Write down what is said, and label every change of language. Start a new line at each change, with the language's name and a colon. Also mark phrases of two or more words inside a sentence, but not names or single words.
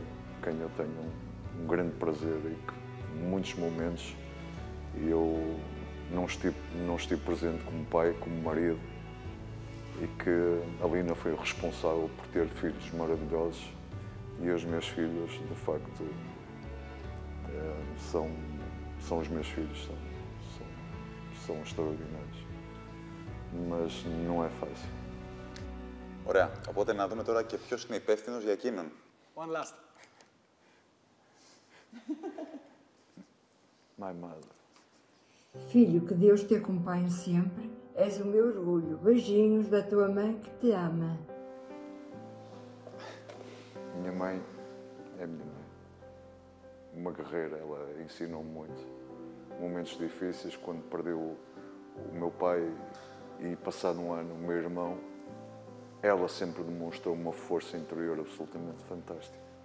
Portuguese: quem eu tenho um grande prazer e que em muitos momentos eu não estive presente como pai, como marido, e que a Lina foi responsável por ter filhos maravilhosos, e os meus filhos, de facto, são os meus filhos, são extraordinários. Mas não é fácil.
Greek: Ωραία. Οπότε να δούμε τώρα και ποιος είναι υπεύθυνος για εκείνον.
English: One last. My mother.
Portuguese: Filho, que Deus te acompanhe sempre. És o meu orgulho. Beijinhos da tua mãe que te ama. Minha mãe é minha mãe. Uma guerreira, ela ensinou-me muito. Momentos difíceis, quando perdeu o meu pai e passado um ano o meu irmão, ela sempre demonstrou uma força interior absolutamente fantástica.